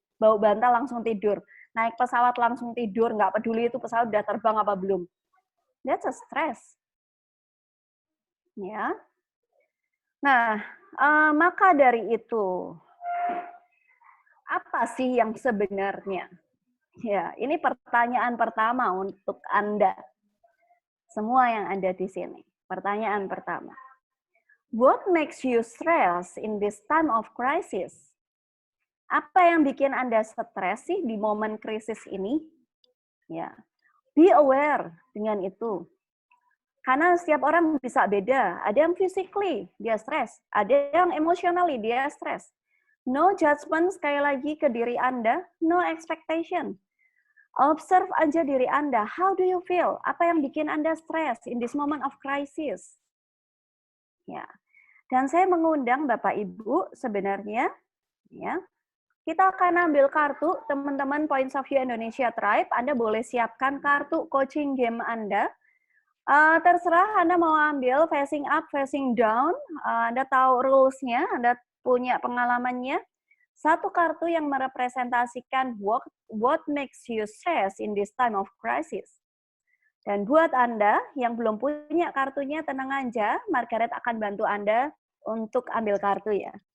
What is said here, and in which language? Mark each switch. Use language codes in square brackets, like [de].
[id] Bawa bantal langsung tidur. Naik pesawat langsung tidur. Nggak peduli itu pesawat udah terbang apa belum. [en] That's a stress. [id] Ya. Nah, maka dari itu, apa sih yang sebenarnya? Ya, ini pertanyaan pertama untuk Anda. Semua yang ada di sini. Pertanyaan pertama. [en] What makes you stress in this time of crisis? [id] Apa yang bikin Anda stres sih di momen krisis ini? Ya. Be aware dengan itu. Karena setiap orang bisa beda. Ada yang physically dia stres, ada yang emotionally dia stres. [en] No judgment [id] sekali lagi ke diri Anda, no expectation. Observe aja diri Anda. [en] How do you feel? [id] Apa yang bikin Anda stres [en] in this moment of crisis? [id] Ya. Dan saya mengundang Bapak Ibu sebenarnya ya Kita akan ambil kartu, teman-teman Points of View Indonesia Tribe. Anda boleh siapkan kartu coaching game Anda. Terserah Anda mau ambil facing up, facing down. Anda tahu rules-nya, Anda punya pengalamannya. Satu kartu yang merepresentasikan [en] what makes you stress in this time of crisis. [id] Dan buat Anda yang belum punya kartunya, tenang aja, Margaret akan bantu Anda untuk ambil kartu ya.